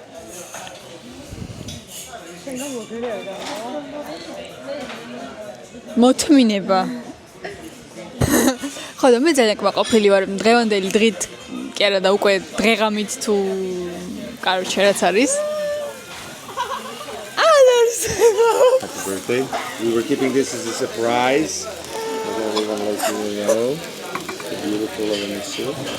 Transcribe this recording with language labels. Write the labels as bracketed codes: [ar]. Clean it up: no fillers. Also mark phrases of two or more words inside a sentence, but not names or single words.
[ka] მოთმინება. ხო და მე ძალიან გმაყოფილი ვარ დღევანდელი დღით კი არა და უკვე დღეღამით თუ კაროჩე რაც არის. [en] Happy birthday. We were keeping this as a surprise. Everyone lets you know. It's a beautiful organization.